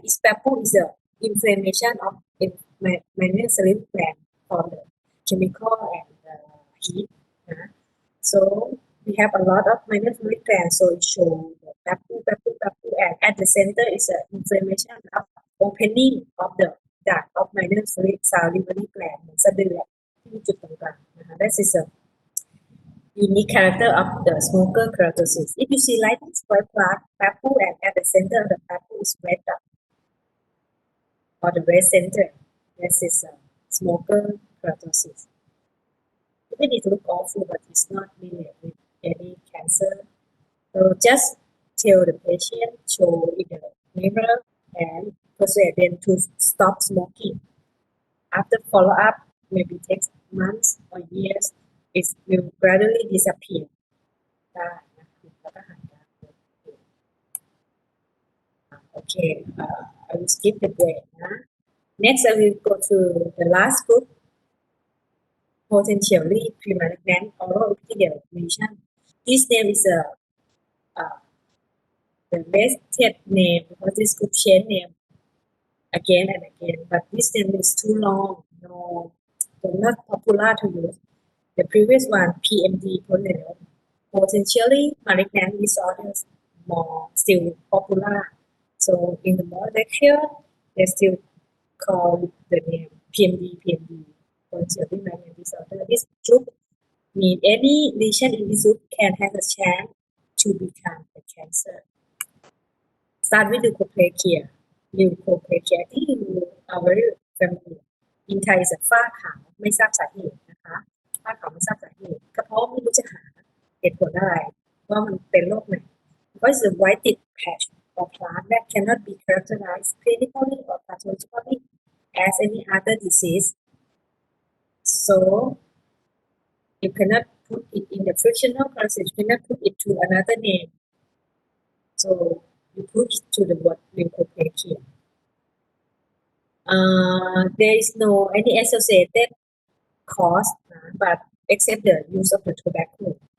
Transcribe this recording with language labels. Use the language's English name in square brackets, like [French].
[English] Its purpose is the inflammation of minor salivary gland from the chemical and heat. So we have a lot of minor salivary glands. So it shows the papu, and at the center is the inflammation of opening of the duct of minor salivary gland. [Thai] สะดือที่จุดตรงกลางนะคะ [English] That is a unique character of the smoker keratosis. If you see like this white plaque, papu, and at the center of the papu is red dot or the red center. This is a smoker keratosis. Even it look awful, but it's not related with any cancer. So just tell the patient, show in the mirror, and persuade them to stop smoking. After follow-up, maybe takes months or years, it will gradually disappear. [Thai] ได้นะคะแล้วก็หายได้ [English] Okay, I will skip the break. Next, I will go to the last group, potentially premalignant oral epithelial lesion. This name is the best name because this group change name again and again, but this name is too long. No, not popular to use. The previous one, PMD, potentially malignant disorders, more still popular. So in the more lecture, they still call the name PMD, potentially malignant disorder. This group mean any lesion in this group can have a chance to become a cancer. Start with leukoplakia. Leukoplakia ที่ our family in Thai is [Thai] ฝ้าขาวไม่ทราบสาเหตุนะคะฝ้าขาวไม่ทราบสาเหตุกระเพาะไม่รู้จะหาเหตุผลอะไรว่ามันเป็นโรคไหน [English] because the white patch or plaque that cannot be characterized clinically or pathologically as any other disease. So you cannot put it in the frictional process. You cannot put it to another name. So you put it to the word leukoplakia. There is no any associated cause, but except the use of the tobacco.